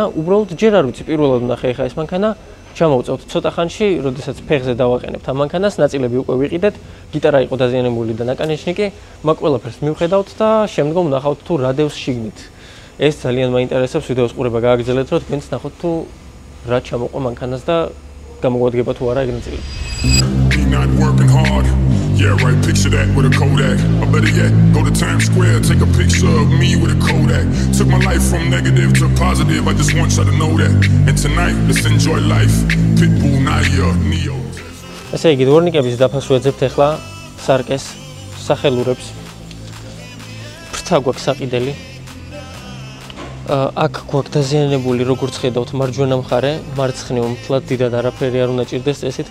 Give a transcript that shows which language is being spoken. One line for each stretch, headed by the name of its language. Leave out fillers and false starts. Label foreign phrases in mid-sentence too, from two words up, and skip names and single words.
Georgian: უბრალოდ ჯერ არ ვიცი, პირველად ვნახე ხა ეს მანქანა, ჩამოვწევთ ცოტა ხანში, როდესაც ფეხზე დავაყენებთ ამ მანქანას, ნაწილები უკვე ვიყიდეთ, გიტარა იყო დაზიანებული და ნაკანეჩნიკი, მაგ ყველაფერს მივხედავთ და შემდგომ ვნახავთ თუ რა დევს შიგნით. ეს ძალიან მაინტერესებს, ვიდეოს ყურება გააგრძელეთ, რომ თქვენც ნახოთ თუ რა ჩამოყვა მანქანას და გამოგვადგება თუ არა ეგ ნაწილები.
English: Yeah, right, picture that with a Kodak. Or better yet, go to Times Square, take a picture of me with a Kodak. Took my life from negative to positive, I just want you to know that. And tonight, let's enjoy life. Pitbull, Naya, Neo.
Georgian: ესე იგი, დვორნიკების დაფას ვეძებთ ახლა სარკეს, სახელურებს. ფრთა გვაქვს საყიდელი. აქ გვაქვს დაზიანებული, როგორც ხედავთ, მარჯვენა მხარე, მარცხნივ მთლად დიდად არაფერი არ უნდა ჭირდეს წესით.